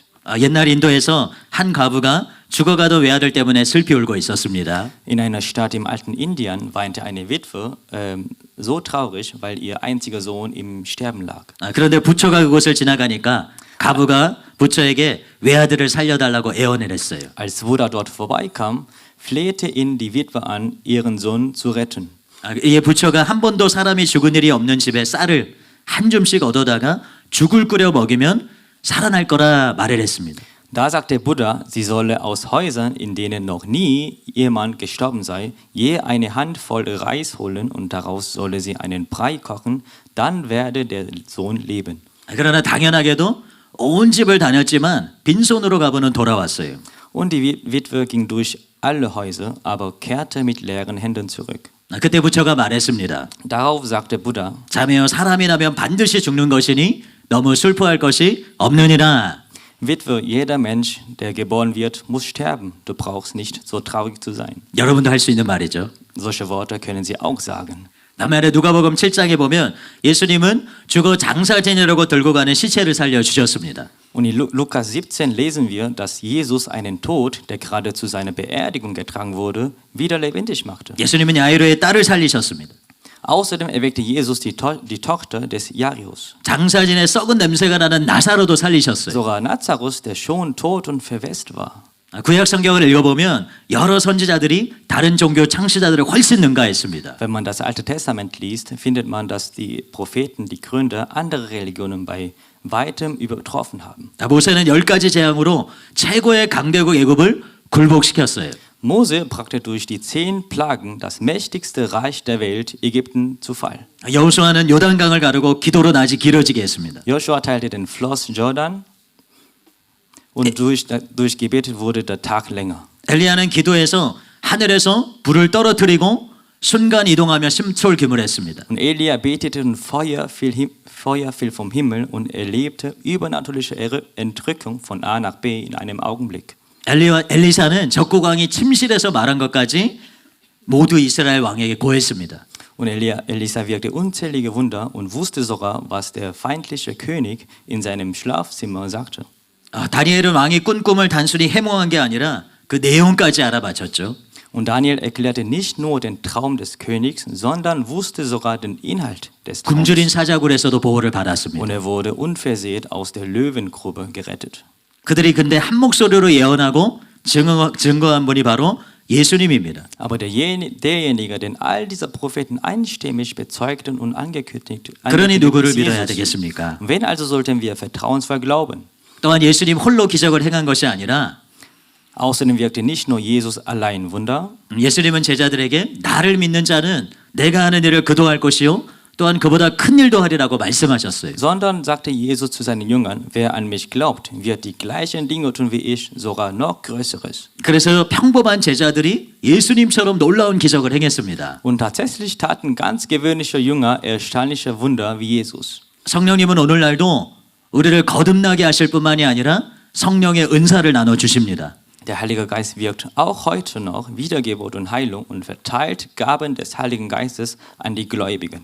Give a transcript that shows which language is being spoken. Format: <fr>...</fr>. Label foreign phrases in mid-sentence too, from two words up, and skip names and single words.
<ko>옛날 인도에서 한 과부가 죽어가던 외아들 때문에 슬피 울고 있었습니다.</ko> <de>In einer Stadt im alten Indien weinte eine Witwe so traurig, weil ihr einziger Sohn im Sterben lag.</de> <ko>그런데 부처가 그곳을 지나가니까 과부가 부처에게 외아들을 살려달라고 애원을 했어요.</ko> <de>Als Buddha dort vorbeikam, flehte ihn die Witwe an, ihren Sohn zu retten.</de> <ko>이에 부처가 한 번도 사람이 죽은 일이 없는 집에 쌀을 한 줌씩 얻어다가 죽을 끓여 먹이면 살아날 거라 말을 했습니다.</ko> <de>Da sagte Buddha, sie solle aus Häusern, in denen noch nie jemand gestorben sei, je eine Handvoll Reis holen und daraus solle sie einen Brei kochen, dann werde der Sohn leben.</de> <ko>그러나 당연하게도 온 집을 다녔지만 빈손으로 가보는 돌아왔어요.</ko> <de>Und die Witwe ging durch alle Häuser, aber kehrte mit leeren Händen zurück.</de> <ko>그때 부처가 말했습니다.</ko> <de>Darauf sagte Buddha,</de> <ko>자매여 사람이 나면 반드시 죽는 것이니 너무 슬퍼할 것이 없느니라.</ko> <de>Witwe, jeder Mensch, der geboren wird, muss sterben. Du brauchst nicht so traurig zu sein.</de> <ko>여러분도 할 수 있는 말이죠.</ko> <de>Solche Worte können Sie auch sagen.</de> <ko>남말에 누가복음 7장에 보면 예수님은 죽어 장사 지내려고 들고 가는 시체를 살려 주셨습니다.</ko> <de>Und in Lukas 17 lesen wir, dass Jesus einen Tod, der gerade zu seiner Beerdigung getragen wurde, wieder lebendig machte.</de> <ko>예수님은 야이로의 딸을 살리셨습니다.</ko> <de>Außerdem erweckte Jesus die Tochter des Jairus.</de> <ko>장사 지내 썩은 냄새가 나는 나사로도 살리셨어요.</ko> <de>Sogar Lazarus, der schon tot und verwest war.</de> <ko>구약 성경을 읽어보면 여러 선지자들이 다른 종교 창시자들을 훨씬 능가했습니다.</ko> <de>Wenn man das Alte Testament liest, findet man, dass die Propheten, die Gründer anderer Religionen bei weitem übertroffen haben.</de> <ko>모세는 10가지 재앙으로 최고의 강대국 애굽을 굴복시켰어요.</ko> <de>Mose brachte durch die 10 Plagen das mächtigste Reich der Welt, Ägypten, zu Fall.</de> <ko>여호수아는 요단강을 가르고 기도로 낮이 길어지게 했습니다.</ko> <de>Joshua teilte den Fluss Jordan und durch Gebet wurde der Tag länger.</de> <ko>엘리야는 기도해서 하늘에서 불을 떨어뜨리고 순간 이동하며 심초기물했습니다.</ko> <de>Und Elia betete und Feuer fiel vom Himmel und erlebte übernatürliche Entrückung von A nach B in einem Augenblick.</de> <ko>엘리사는 적국왕이 침실에서 말한 것까지 모두 이스라엘 왕에게 고했습니다.</ko> <de>Und Elisa wirkte unzählige Wunder und wusste sogar, was der feindliche König in seinem Schlafzimmer sagte.</de> <ko>다니엘은 왕이 꾼 꿈을 단순히 해몽한 게 아니라 그 내용까지 알아맞혔죠.</ko> <de>Und Daniel erklärte nicht nur den Traum des Königs, sondern wusste sogar den Inhalt des Traums.</de> <ko>굶주린 사자굴에서도 보호를 받았습니다.</ko> <de>Und er wurde unversehrt aus der Löwengrube gerettet.</de> <ko>그들이 근데 한 목소리로 예언하고 증거한 분이 바로 예수님입니다.</ko> <de>Aber derjenige, den all diese Propheten einstimmig bezeugten und angekündigt</de> <ko>그러니 누구를</ko> <de>ist</de> <ko>믿어야</ko> <de>Jesus.</de> <ko>되겠습니까?</ko> <de>Wen also sollten wir vertrauensvoll glauben?</de> <ko>또한 예수님 홀로 기적을 행한 것이 아니라</ko> <de>Außerdem wirkte nicht nur Jesus allein Wunder,</de> <ko>예수님은 제자들에게 나를 믿는 자는 내가 하는 일을 그도 할 것이요 또한 그보다 큰 일도 하리라고 말씀하셨어요.</ko> <de>sondern sagte Jesus zu seinen Jüngern, wer an mich glaubt, wird die gleichen Dinge tun wie ich, sogar noch Größeres.</de> <ko>그래서 평범한 제자들이 예수님처럼 놀라운 기적을 행했습니다.</ko> <de>Und tatsächlich taten ganz gewöhnliche Jünger erstaunliche Wunder wie Jesus.</de> <ko>성령님은 오늘날도 우리를 거듭나게 하실 뿐만이 아니라 성령의 은사를 나눠 주십니다.</ko> <de>Der Heilige Geist wirkt auch heute noch Wiedergeburt und Heilung und verteilt Gaben des Heiligen Geistes an die Gläubigen.</de>